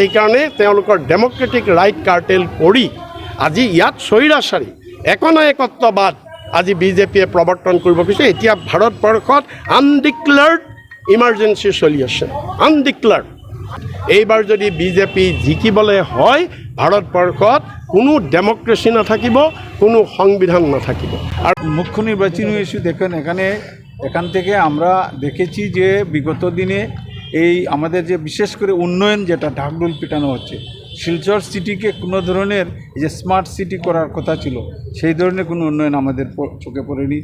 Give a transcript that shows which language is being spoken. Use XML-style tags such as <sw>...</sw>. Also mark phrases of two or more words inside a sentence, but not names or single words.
<as>সেইকাৰণে তেওঁলোকৰ</as> <en>democratic right</en> <as>কাৰ্টেল কৰি আজি ইয়াত স্বৈৰাচাৰী একনায়কত্ববাদ আজি বিজেপিয়ে প্ৰৱৰ্তন কৰিব খুজিছে। এতিয়া ভাৰতবৰ্ষত</as> <en>undeclared emergency</en> <as>চলি আছে, আনডিক্লেয়াৰ্ড। এইবাৰ যদি বিজেপি জিকিবলৈ হয়, ভারতবর্ষত কোনো ডেমোক্রেসি নাথাকিব, কোনো সংবিধান নাথাকিব।</as> <bn>আর মুখ্য নির্বাচনী ইস্যু দেখেন, এখান থেকে আমরা দেখেছি যে বিগত দিনে এই আমাদের যে বিশেষ করে উন্নয়ন যেটা ঢাকঢোল পিটানো হচ্ছে, শিলচর সিটিকে কোনো ধরনের এই যে</bn> <en>smart city</en> <bn>করার কথা ছিল, সেই ধরনের কোনো উন্নয়ন আমাদের চোখে পড়েনি।</bn>